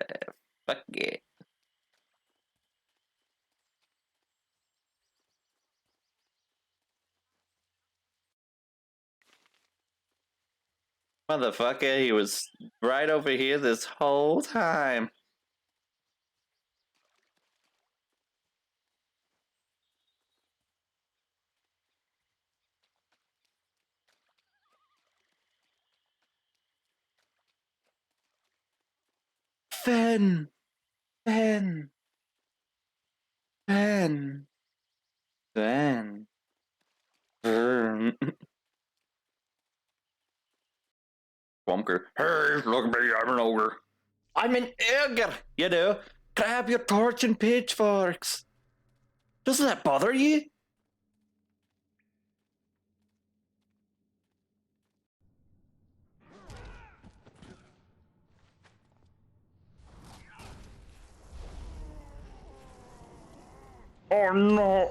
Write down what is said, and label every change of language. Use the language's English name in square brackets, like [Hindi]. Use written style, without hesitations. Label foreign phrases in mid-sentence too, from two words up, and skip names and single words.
[English] Fuck yeah. Motherfucker, he was right over here this whole time. Fen! Fen! Fen! Fen! Wonker. Hey, look at me, I'm an ogre. I'm an ogre, you know. Grab your torch and pitchforks. Doesn't that bother you? Oh no!